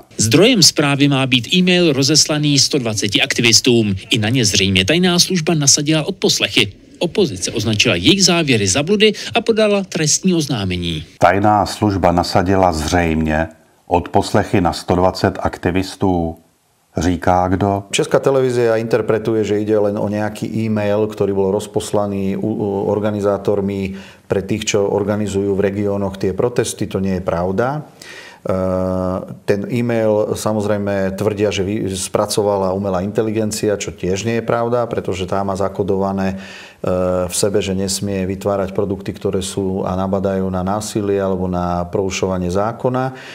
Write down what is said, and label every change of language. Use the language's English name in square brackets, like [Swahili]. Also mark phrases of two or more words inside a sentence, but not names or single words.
[Czech] Zdrojem zprávy má být e-mail rozeslaný 120 aktivistům. I na ně zřejmě tajná služba nasadila odposlechy. Opozice označila jejich závěry za bludy a podala trestní oznámení. Tajná služba nasadila zřejmě odposlechy na 120 aktivistů. Říká kdo? [Slovak] Česká televízia interpretuje, že ide len o nejaký e-mail, ktorý bol rozposlaný organizátormi pre tých, čo organizujú v regiónoch tie protesty. To nie je pravda. Ten e-mail samozrejme tvrdia, že spracovala umelá inteligencia, čo tiež nie je pravda, pretože tá má zakodované v sebe, že nesmie vytvárať produkty, ktoré sú a nabadajú na násilie alebo na porušovanie zákona.